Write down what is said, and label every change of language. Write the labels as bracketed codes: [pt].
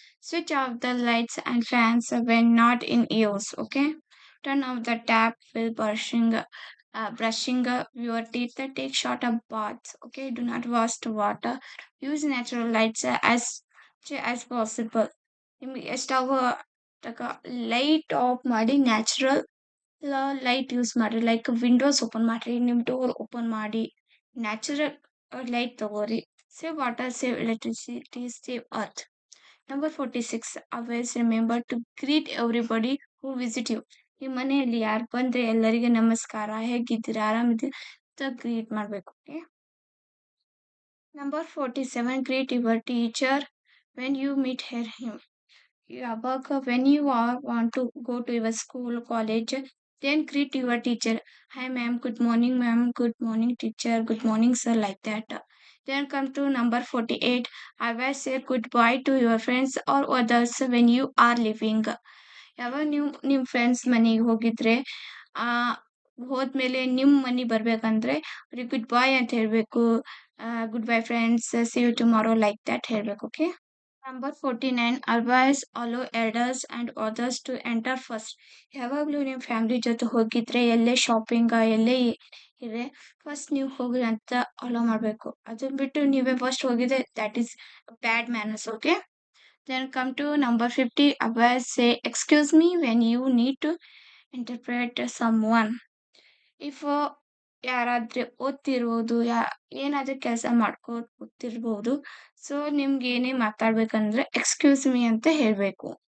[en] Switch off the lights and fans when not in use, okay? Turn off the tap while brushing your teeth. Take short of baths, okay? Do not waste water. Use natural lights as possible. [kn] ನಿಮಗೆ ಎಷ್ಟಾಗೋ light off ಮಾಡಿ natural light use ಮಾಡಿರಿ. Like Windows open ಮಾಡಿರಿ, ನಿಮ್ಮ door open ಮಾಡಿ natural light ತಗೋರಿ. [en] Save water, save electricity, save earth. Number 46. Always remember to greet everybody who visit you. [kn] ನಿಮ್ಮ ಮನೆಯಲ್ಲಿ ಯಾರು ಬಂದರೆ ಎಲ್ಲರಿಗೆ ನಮಸ್ಕಾರ, ಹೇಗಿದ್ದೀರಾ, ಆರಾಮಿದ್ದೀರಾ ಅಂತ ಗ್ರೀಟ್ ಮಾಡಬೇಕು, okay? [en] Number 47. Greet your teacher when you meet him. [kn] ಯಾವಾಗ [en] When you want to go to your school, college, then greet your teacher. Hi ma'am, good morning ma'am, good morning teacher, good morning sir, like that. Then come to number 48. Always say goodbye to your friends or others when you are leaving. [kn] ಯಾವಾಗ ನೀವು ನಿಮ್ಮ friends ಮನೆಗೆ ಹೋಗಿದ್ರೆ ಹೋದ್ಮೇಲೆ ನಿಮ್ಮ ಮನೆ ಬರಬೇಕಂದ್ರೆ ಅವ್ರಿಗೆ ಗುಡ್ ಬಾಯ್ ಅಂತ ಹೇಳಬೇಕು. [en] good bye friends, see you tomorrow, like that [kn] ಹೇಳಬೇಕು, okay? [en] Number 49 advise allow elders and others to enter first. [kn] ಯಾವಾಗಲೂ ನಿಮ್ಮ ಫ್ಯಾಮಿಲಿ ಜೊತೆ ಹೋಗಿದ್ರೆ ಎಲ್ಲೇ ಶಾಪಿಂಗ್ ಎಲ್ಲೇ ಇದೆ ಫಸ್ಟ್ ನೀವು ಹೋಗ್ರಿ ಅಂತ ಅಲೋ ಮಾಡಬೇಕು. ಅದನ್ನ ಬಿಟ್ಟು ನೀವೇ ಫಸ್ಟ್ ಹೋಗಿದ್ರೆ [en] That is bad manners. Okay, then come to number 50 advise say excuse me when you need to interpret someone. [kn] If ಯಾರಾದ್ರೆ ಓದ್ತಿರ್ಬೋದು ಏನಾದ್ರೂ ಕೆಲಸ ಓದ್ತಿರ್ಬೋದು. ಸೊ ನಿಮ್ಗೆ ಏನೇ ಮಾತಾಡ್ಬೇಕಂದ್ರೆ ಎಕ್ಸ್ಕ್ಯೂಸ್ ಮೀ ಅಂತ ಹೇಳ್ಬೇಕು.